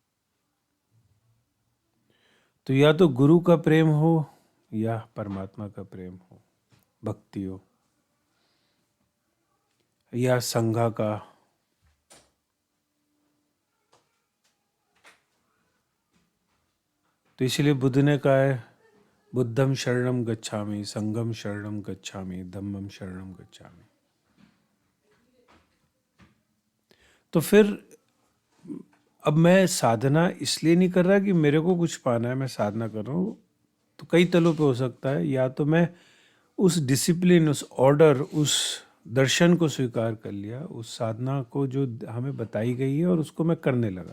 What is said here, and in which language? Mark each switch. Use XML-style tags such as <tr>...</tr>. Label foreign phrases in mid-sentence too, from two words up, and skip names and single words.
<hi>तो या तो गुरु का प्रेम हो या परमात्मा का प्रेम हो, भक्ति हो, या संघा का। तो इसलिए बुद्ध ने कहा है,</hi> <pi>बुद्धम शरणम गच्छामि, संघम शरणम गच्छामि, धम्मम शरणम गच्छामि।</pi> <hi>तो फिर अब मैं साधना इसलिए नहीं कर रहा कि मेरे को कुछ पाना है, मैं साधना कर रहा हूँ। तो कई तलों पे हो सकता है, या तो मैं उस डिसिप्लिन, उस ऑर्डर, उस दर्शन को स्वीकार कर लिया, उस साधना को जो हमें बताई गई है, और उसको मैं करने लगा।</hi>